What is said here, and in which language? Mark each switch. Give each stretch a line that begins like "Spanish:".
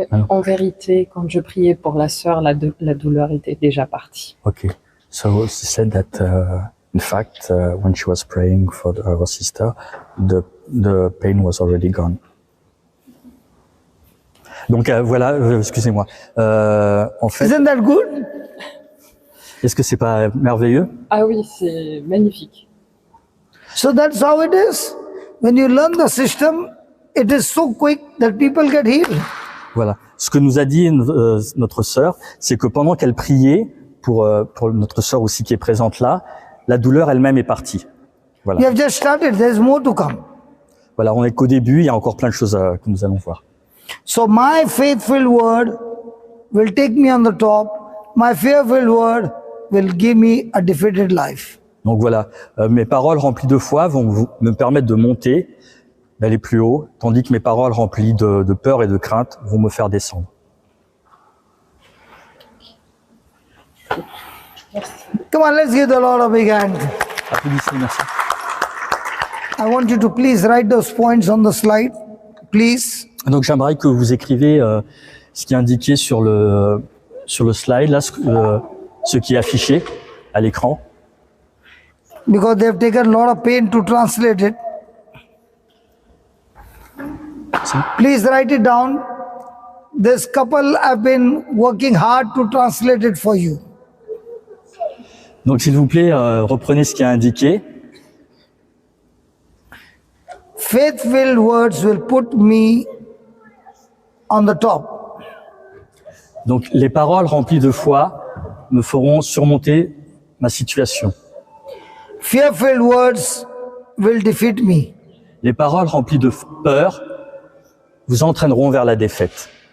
French: En vérité, quand je priais pour la sœur, la douleur était déjà partie.
English: Okay. So she said that in fact when she was praying for her sister, the pain was already gone.
French: Donc voilà, excusez-moi. En fait,
English: Isn't that good?
French: est-ce que c'est pas merveilleux? Ah oui, c'est magnifique.
English: So that's how it is. When you learn the system, it is so quick that people get healed.
French: Voilà. Ce que nous a dit notre sœur, c'est que pendant qu'elle priait pour notre sœur aussi qui est présente là, la douleur elle-même est partie. Voilà.
English: You have just started. There's more to come.
French: Voilà, on est qu'au début, il y a encore plein de choses que nous allons voir.
English: So my faith-filled word will take me on the top. My fear-filled word will give me a defeated life.
French: Donc voilà, mes paroles remplies de foi vont me permettre de monter, d'aller plus haut, tandis que mes paroles remplies de peur et de crainte vont me faire descendre.
English: Come on, let's give the Lord a big hand.
French: Applaudissez, merci.
English: I want you to please write those points on the slide. Please.
French: Donc j'aimerais que vous écrivez ce qui est indiqué sur le slide, là, ce qui est affiché à l'écran.
English: Because they have taken a lot of pain to translate it. Please write it down. This couple have been working hard to translate it for you.
French: Donc s'il vous plaît, reprenez ce qui est indiqué.
English: Faith-filled words will put me on the top.
French: Donc les paroles remplies de foi me feront surmonter ma situation.
English: Fear-filled words will defeat me.
French: Les paroles remplies de peur vous entraîneront vers la défaite.